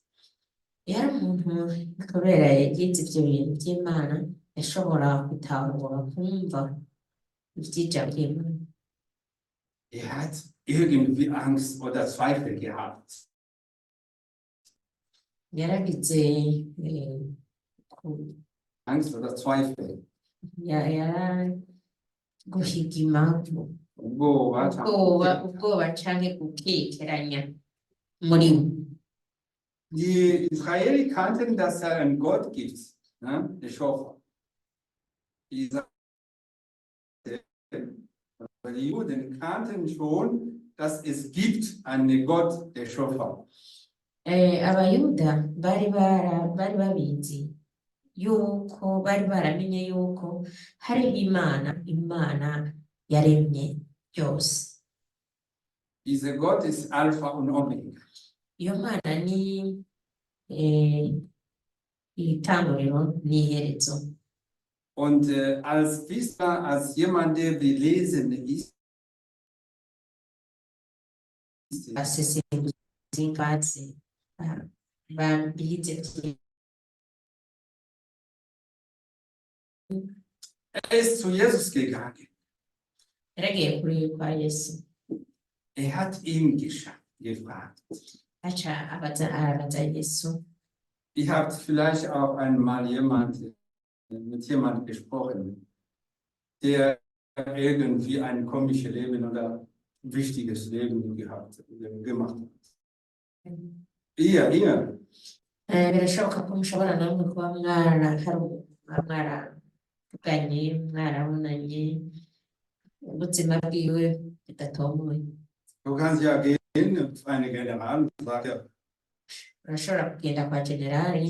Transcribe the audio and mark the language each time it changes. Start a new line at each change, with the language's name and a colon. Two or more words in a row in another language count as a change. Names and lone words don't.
Rundi: Yari umuntu kubera yagize ivyo bintu vy'Imana yashobora gutahura kumva ivy'ijambo ry'Imana.
German: Er hat irgendwie Angst oder Zweifel gehabt.
Rundi: Yaragize
German: Angst oder Zweifel.
Rundi: guhigima ubwoba canke gukekeranya muri we.
German: Die Israelis kannten, dass es einen Gott gibt, ne? Der Schöpfer. Die Juden kannten schon, dass es gibt einen Gott, der Schöpfer.
Rundi: Abayuda bari babizi yuko bari baramenye yuko hariho Imana yaremye byose.
German: Dieser Gott ist Alpha und Omega.
Rundi: Iyo Mana ni itanguriro n'iherezo.
German: Und als Wisser, als jemand, der belesen ist,
Rundi: asesenguzi babize.
German: er ist zu Jesus gegangen.
Rundi: Yaragiye kuri kwa Yesu.
German: Er hat ihn gefragt.
Rundi: Aca arabaza Yesu.
German: Ich habe vielleicht auch einmal mit jemandem gesprochen, der irgendwie ein komisches Leben oder wichtiges Leben gemacht hat. Ihr.
Rundi: Birashoboka ko mushobora namwe kuba mwaravuganye mwarabonanye ubuzima bwiwe budatomoye.
German: Du kannst ja gehen zu einem General und sagen,
Rundi: urashobora kugenda kwa generali.